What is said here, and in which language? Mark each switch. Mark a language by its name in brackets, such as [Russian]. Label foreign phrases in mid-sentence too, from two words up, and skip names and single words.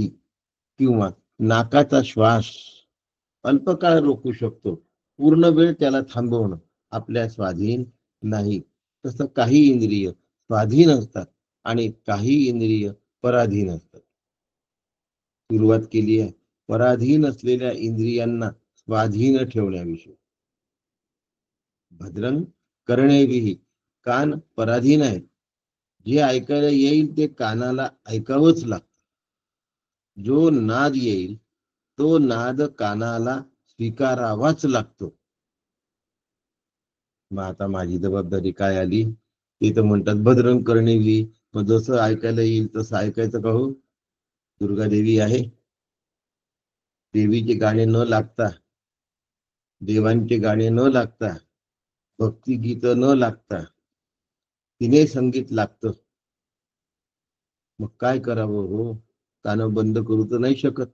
[Marathi] किंवा नाकाचा श्वास अल्पकाळ रोखू शकतो, पूर्ण वेळ त्याला थांबवणं आपल्या स्वाधीन नाही. तसं काही इंद्रिय स्वाधीन असतात आणि काही इंद्रिय पराधीन असतात. सुरुवात केली आहे पराधीन असलेल्या इंद्रियांना स्वाधीन ठेवण्याविषयी. [Sanskrit] भद्रं कर्णेभिः, [Marathi] कान पराधीन आहेत, जे ऐकायला येईल ते कानाला ऐकावंच लागतं. जो नाद येईल तो नाद कानाला स्वीकारावाच लागतो. मग आता माझी जबाबदारी काय आली? ते तर म्हणतात [Sanskrit] भद्रं कर्णेभिः, [Marathi] मग जसं ऐकायला येईल तसं ऐकायचं का हो? दुर्गा देवी आहे, देवीचे गाणे न लागता, देवांचे गाणे न लागता, भक्तिगीत न लागता तिने संगीत लागतं. मग काय करावं हो? कानं बंद करू तर नाही शकत.